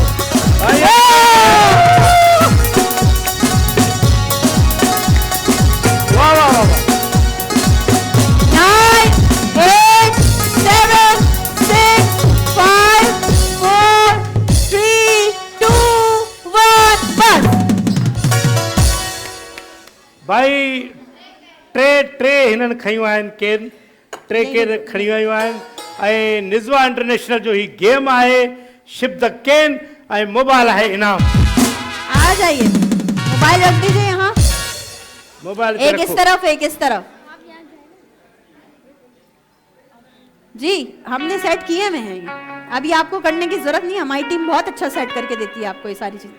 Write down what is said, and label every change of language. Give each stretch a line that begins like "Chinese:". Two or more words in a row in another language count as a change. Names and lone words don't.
Urdu: واہ واہ واہ. 9 8 7 6 5 4 3 2 1 بس.
Sindhi: भाई टे हिननि खयूं आहिनि केन, टे केन खणी वयूं आहिनि ऐं निज़वा इंटरनेशनल जो ही गेम आहे
English: ship the can
Sindhi: ऐं मोबाइल आहे इनाम।
Urdu: آ جائیے، موبائل رکھ دیجیے یہاں, موبائل ایک اس طرف ایک اس طرف. جی ہم نے سیٹ کیے ہوئے ہیں یہ، ابھی آپ کو کرنے کی ضرورت نہیں، ہماری ٹیم بہت اچھا سیٹ کر کے دیتی ہے آپ کو یہ ساری چیز.